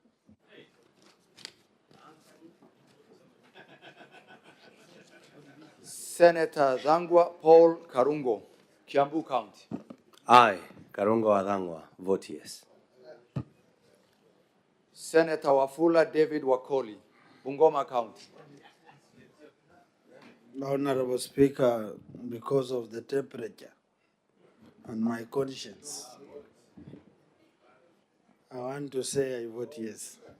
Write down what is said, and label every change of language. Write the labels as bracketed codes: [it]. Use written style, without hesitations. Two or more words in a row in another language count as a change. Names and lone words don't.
[en] Senator Dhangwa Paul Karungo, Kiambu County. Aye, Karungo Adhangwa, vote yes. Senator Wafula David Wakoli, Bungoma County. Honorable Speaker, because of the temperature and my conscience, I want to say I vote yes.